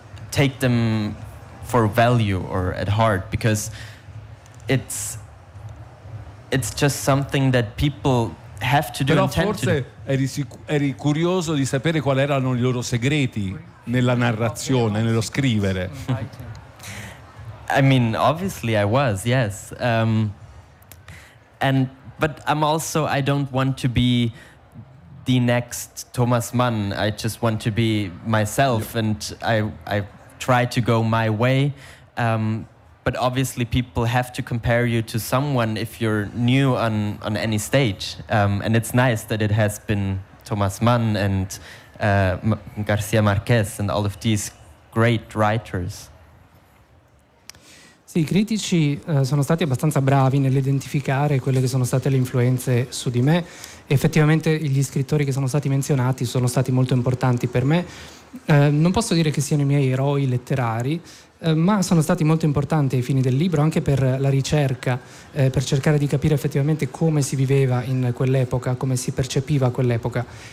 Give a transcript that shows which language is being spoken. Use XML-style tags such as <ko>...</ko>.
<en>take them for value or at heart, because it's just something that people have to do.</en> <it>Però forse eri curioso di sapere quali erano i loro segreti nella narrazione, nello scrivere.</it> <en>I mean, obviously I was, yes. And but I'm also, I don't want to be the next Thomas Mann. I just want to be myself, yep. And I try to go my way. But obviously people have to compare you to someone if you're new on any stage. And it's nice that it has been Thomas Mann and García Márquez and all of these great writers.</en> <it>Sì, i critici sono stati abbastanza bravi nell'identificare quelle che sono state le influenze su di me. Effettivamente gli scrittori che sono stati menzionati sono stati molto importanti per me. Non posso dire che siano i miei eroi letterari, ma sono stati molto importanti ai fini del libro, anche per la ricerca, per cercare di capire effettivamente come si viveva in quell'epoca, come si percepiva quell'epoca.</it>